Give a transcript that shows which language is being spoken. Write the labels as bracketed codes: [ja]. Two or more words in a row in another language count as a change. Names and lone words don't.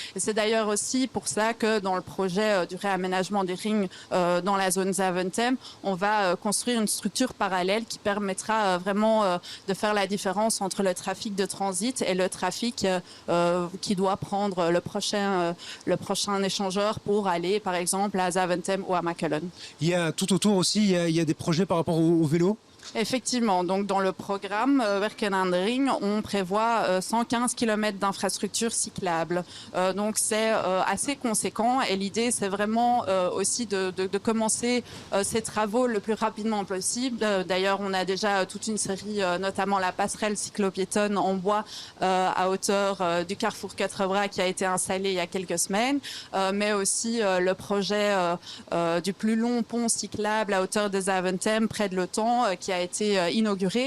[fr] Et c'est d'ailleurs aussi pour ça que dans le projet du réaménagement du ring dans la zone Zaventem, on va construire une structure parallèle qui permettra vraiment de faire la différence entre le trafic de transit et le trafic qui doit prendre le prochain échangeur pour aller par exemple à Zaventem ou à Mechelen. Il y a tout autour aussi, il y a des projets par rapport au vélo. Effectivement, donc dans le programme Werken aan de Ring, on prévoit 115 km d'infrastructures cyclables. Donc c'est assez conséquent et l'idée c'est vraiment aussi de commencer ces travaux le plus rapidement possible. D'ailleurs, on a déjà toute une série, notamment la passerelle cyclopiétonne en bois à hauteur du carrefour Quatre Bras qui a été installée il y a quelques semaines, mais aussi le projet du plus long pont cyclable à hauteur de Zaventem près de l'Otan qui a été inauguré.